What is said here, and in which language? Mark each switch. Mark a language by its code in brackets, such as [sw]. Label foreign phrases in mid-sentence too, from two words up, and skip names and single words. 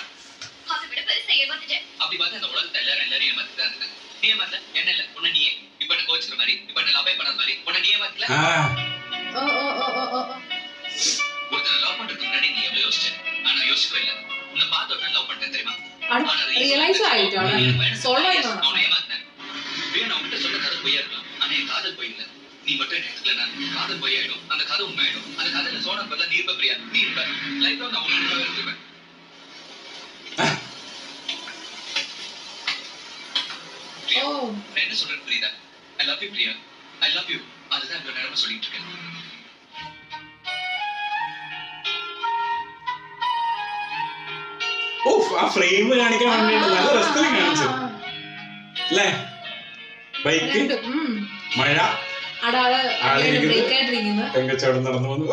[ta] அதை விட பெருசா ஏமாத்திட்டேன். அப்படி பார்த்தா இந்த உலகத்தை எல்லாரும் ஏமாத்திட்டு தான் இருக்காங்க. நீ ஏமாத்த என்ன இல்ல உன்னை நீயே இப்ப என்ன கோச்சுக்கிற மாதிரி இப்ப என்ன லவ் பண்ண மாதிரி உன்னை நீ ஏமாத்தல. ஒருத்தனை லவ் பண்றதுக்கு முன்னாடி நீ எவ்வளவு யோசிச்ச? ஆனா யோசிக்கவே இல்லை. உன்னை பார்த்து ஒரு லவ் பண்ணிட்டேன் தெரியுமா? [ml] റിയലൈസ് ആയിട്ടാണ് [ta] அவனை ஏமாத்தினேன். நான் உன்கிட்ட சொன்ன கதை பொய்யா இருக்கலாம். ஆனா என் காதல் பொய் இல்ல. நீ மட்டும் என்ன எடுத்துக்கலன்னா காதல் பொய் ஆயிடும். அந்த கதை உண்மை ஆயிடும். அந்த கதையில சோனா பதிலா நீ இருப்ப பிரியா. நீ இருப்ப லைஃப்ல நான் உன்னை இருப்பேன். நான் என்ன சொல்றேன்னு புரியுதா? [en] I love you பிரியா. I love you. [ta] அதுதான் இவ்வளவு நேரமா சொல்லிட்டு இருக்கேன். [ml] ആ ഫ്രെയിം കാണിക്കാൻ വേണ്ടിട്ട് നല്ല രസത്തിൽ കാണിച്ചു അല്ലേ? ബൈക്ക്, മഴ, പെങ്കച്ചവടം നടന്നു വന്നു.